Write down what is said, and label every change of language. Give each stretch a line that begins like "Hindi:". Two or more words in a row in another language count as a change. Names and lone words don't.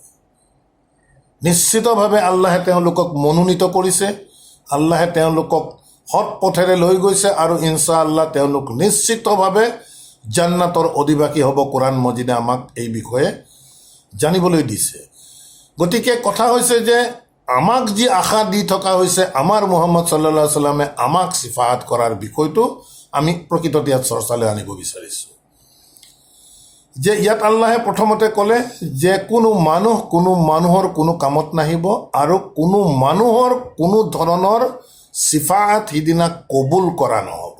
Assamese: নিশ্চিতভাৱে আল্লাহে তেওঁলোকক মনোনীত কৰিছে, আল্লাহে তেওঁলোকক সৎ পথেৰে লৈ গৈছে, আৰু ইনশাআল্লাহ তেওঁলোক নিশ্চিতভাৱে জান্নাতৰ অধিবাসী হ'ব। কোৰাণ মজিদে আমাক এই বিষয়ে জানিবলৈ দিছে। গতিকে কথা হৈছে যে আমাক যি আশা দি থকা হৈছে, আমাৰ মুহাম্মদ
Arabic: صلى الله عليه وسلم
Assamese: আমাক চিফাত কৰাৰ বিষয়টো আমি প্ৰকৃততে ইয়াত চৰ্চালৈ আনিব বিচাৰিছোঁ। যে ইয়াত আল্লাহে প্ৰথমতে ক'লে যে কোনো মানুহৰ কোনো কামত নাহিব, আৰু কোনো মানুহৰ কোনো ধৰণৰ চিফাত সিদিনা কবুল কৰা নহ'ব।